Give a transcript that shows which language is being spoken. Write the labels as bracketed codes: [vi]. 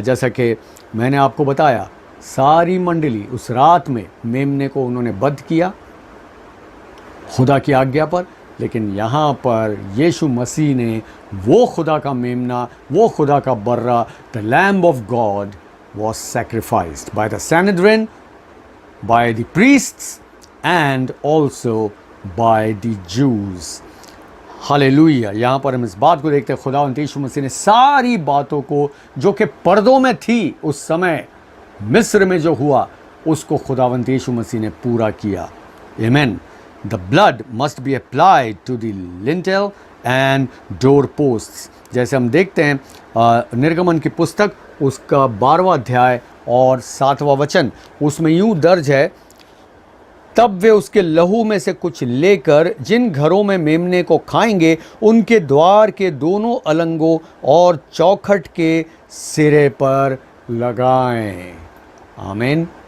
[hi] जैसा कि मैंने आपको बताया, सारी मंडली उस रात में मेमने को उन्होंने वध किया खुदा की आज्ञा पर, लेकिन यहाँ पर यीशु मसीह ने वो खुदा का मेमना, वो खुदा का बर्रा, [en] The lamb of God was sacrificed by the Sanhedrin, by the priests and also by the Jews. [hi] Hallelujah. यहाँ पर हम इस बात को देखते हैं, खुदावंद यीशु मसीह ने सारी बातों को जो कि पर्दों में थी उस समय मिस्र में जो हुआ, उसको खुदावंद यीशु मसीह ने पूरा किया। आमीन। [en] The blood must be applied to the lintel and door posts। [hi] जैसे हम देखते हैं निर्गमन की पुस्तक उसका 12वां अध्याय और 7वां वचन, उसमें यूं दर्ज है, तब वे उसके लहू में से कुछ लेकर जिन घरों में मेमने को खाएंगे, उनके द्वार के दोनों अलंगों और चौखट के सिरे पर लगाएं। आमीन।